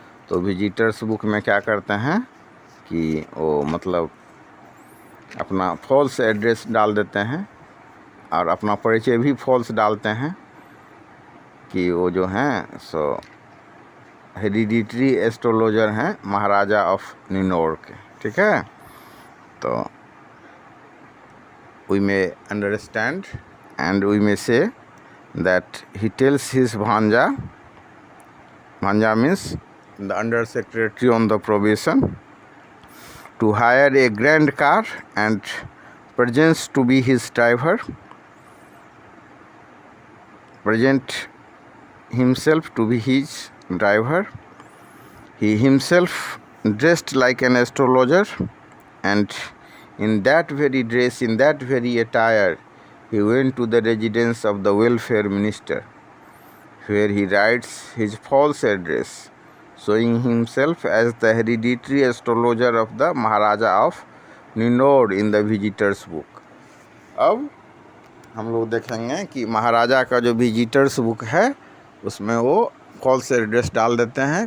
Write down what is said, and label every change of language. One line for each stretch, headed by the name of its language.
Hindi: तो visitors book में क्या करते हैं कि वो मतलब अपना फॉल्स एड्रेस डाल देते हैं, और अपना परिचय भी फॉल्स डालते हैं कि वो जो हैं सो हेरिडिटरी एस्ट्रोलॉजर हैं, महाराजा ऑफ निन्नौर के, ठीक है।
English: तो we may understand and we may say that he tells his bhanja means the under secretary on the probation, to hire a grand car and presents to be his driver, present himself to be his driver. He himself dressed like an astrologer, and in that very dress, in that very attire, he went to the residence of the welfare minister, where he writes his false address, showing himself as the hereditary astrologer of the Maharaja of Ninnaur in the visitors book.
Hindi: अब हम लोग देखेंगे कि महाराजा का जो visitors book है उसमें वो फॉल्स एड्रेस डाल देते हैं।